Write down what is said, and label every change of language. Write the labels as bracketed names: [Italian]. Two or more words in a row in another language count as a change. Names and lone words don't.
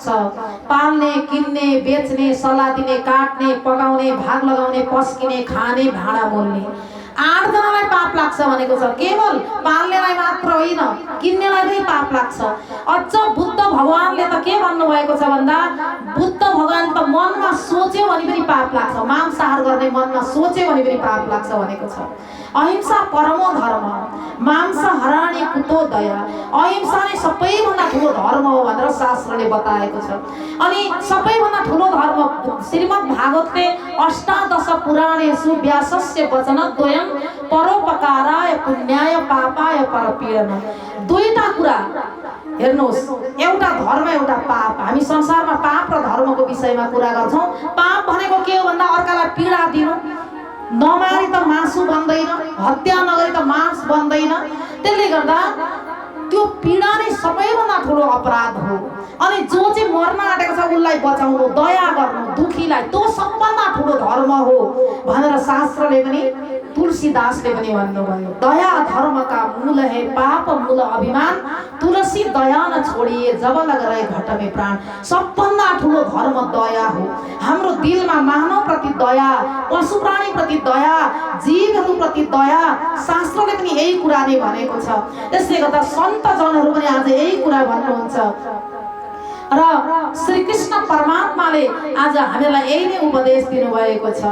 [Nepali] पाल्ने किन्ने बेच्ने सल्लाह दिने काट्ने पकाउने भाग लगाउने पस्किने खाने भाँडा मोल्ने 8 जनालाई पाप लाग्छ भनेको छ। केवल पाल्नेलाई मात्र होइन किन्नेलाई पनि पाप लाग्छ। अझ बुद्ध भगवानले त के भन्नुभएको छ भन्दा बुद्ध भगवान त मनमा सोच्यो भने पनि पाप लाग्छ। मांसाहार गर्ने मनमा सोच्यो भने पनि पाप लाग्छ भनेको छ। [Sanskrit] अहिंसा परमो धर्म मांस हराणे कुतो दया। [Nepali] अहिंसा नै सबैभन्दा ठुलो धर्म हो भनेर शास्त्रले बताएको छ। अनि सबैभन्दा ठुलो धर्म श्रीमद् भागवतले [Sanskrit] अष्टादश पुराणेषु व्यासस्य वचनद्वयं परोपकाराय पुण्याय पापाय परपीडन। [Nepali] दुईटा कुरा हेर्नुहोस्, एउटा धर्म एउटा पाप। हामी संसारमा पाप र धर्मको विषयमा कुरा गर्छौँ। पाप भनेको के हो भन्दा अर्कालाई पीडा दिनु। नमारी त मासु बन्दैन, हत्या नगरी त मांस बन्दैन। त्यसले गर्दा त्यो पीडा नै सबैभन्दा ठुलो अपराध हो। अनि जो चाहिँ मर्न आँटेको छ उसलाई बचाउनु दया गर्नु दुखीलाई त्यो सबभन्दा ठुलो धर्म हो भनेर शास्त्रले पनि तुलसीदासले पनि भन्नुभयो। [Hindi] दया धर्म का मूल है पाप मूल अभिमान तुलसी दया न छोडिए जब लग रहे घट में प्राण। [Nepali] सबभन्दा ठुलो धर्म दया हो। हाम्रो दिलमा मानव प्रति दया पशु प्राणी प्रति दया जीवहरू प्रति दया शास्त्रले पनि यही कुरा नै भनेको छ। त्यसले गर्दा सन्त जनहरू पनि आज यही कुरा भन्नुहुन्छ र श्री कृष्ण परमात्माले आज हामीलाई यही नै उपदेश दिनुभएको छ।